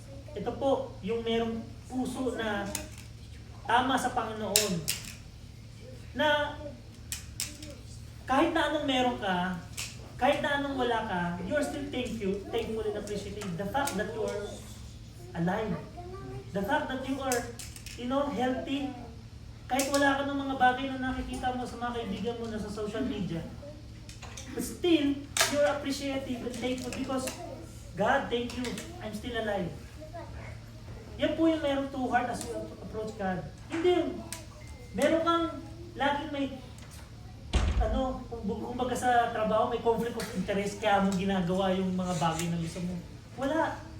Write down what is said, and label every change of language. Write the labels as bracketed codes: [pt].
[tl] Ito po, yung merong puso na tama sa Panginoon. Na kahit na anong meron ka, kahit na anong wala ka, [en] you are still thankful and appreciative. The fact that you are alive. The fact that you are, healthy. [tl] Kahit wala ka ng mga bagay na nakikita mo sa mga kaibigan mo na sa social media. [en] But still, you're appreciative and thankful because, God, thank you, I'm still alive. [tl] Yan po yung meron [en] to heart as you approach God. [tl] Hindi yung, meron kang, laging may, kumbaga sa trabaho, may conflict of interest, kaya mo ginagawa yung mga bagay na gusto mo. Wala.